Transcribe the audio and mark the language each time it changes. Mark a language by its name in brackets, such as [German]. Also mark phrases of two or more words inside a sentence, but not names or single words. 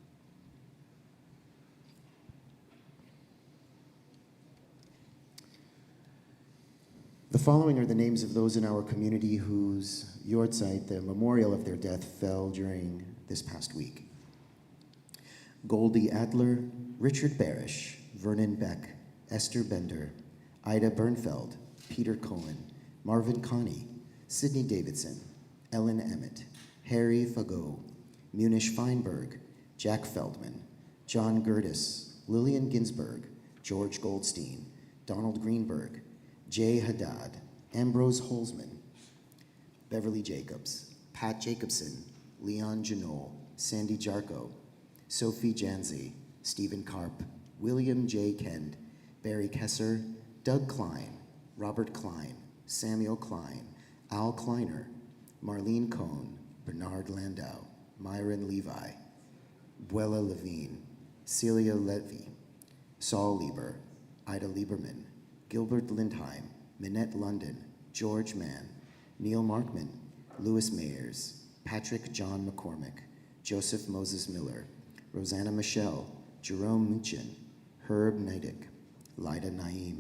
[English] The following are the names of those in our community whose yortzeit, the memorial of their death, fell during this past week. Goldie Adler, Richard Barish, Vernon Beck, Esther Bender, Ida Bernfeld, Peter Cohen, Marvin Connie, Sidney Davidson, Ellen Emmett, Harry Fagot, Munish Feinberg, Jack Feldman, John Gertis, Lillian Ginsberg, George Goldstein, Donald Greenberg, Jay Haddad, Ambrose Holzman, Beverly Jacobs, Pat Jacobson, Leon Janol, Sandy Jarko, Sophie Janzi, Stephen Karp, William J. Kend, Barry Kesser, Doug Klein, Robert Klein, Samuel Klein, Al Kleiner, Marlene Cohn, Bernard Landau, Myron Levi, Buella Levine, Celia Levy, Saul Lieber, Ida Lieberman, Gilbert Lindheim, Minette London, George Mann, Neil Markman, Louis Mayers, Patrick John McCormick, Joseph Moses Miller, Rosanna Michelle, Jerome Muchin, Herb Neidig, Lida Naim,